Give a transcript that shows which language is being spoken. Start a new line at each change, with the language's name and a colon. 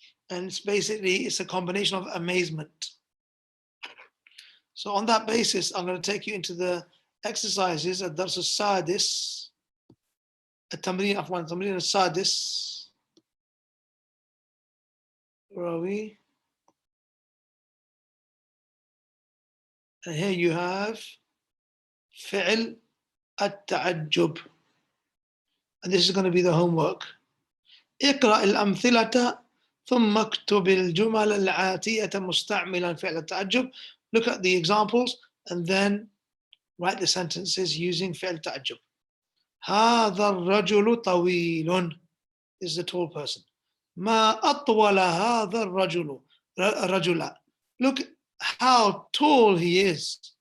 English: And it's a combination of amazement. So on that basis, I'm going to take you into the exercises at Dars al-Sadis, at Tamreen al-Sadis. Where are we? And here you have فعل التعجب. And this is going to be the homework.
Arabic: اقرأ الأمثلة ثم اكتب الجمل الآتية مستعملا فعل التعجب.
English: Look at the examples and then write the sentences using فعل التعجب.
Arabic: هذا الرجل طويل.
English: This is a tall person.
Arabic: ما أطول هذا الرجل.
English: Look how tall he is.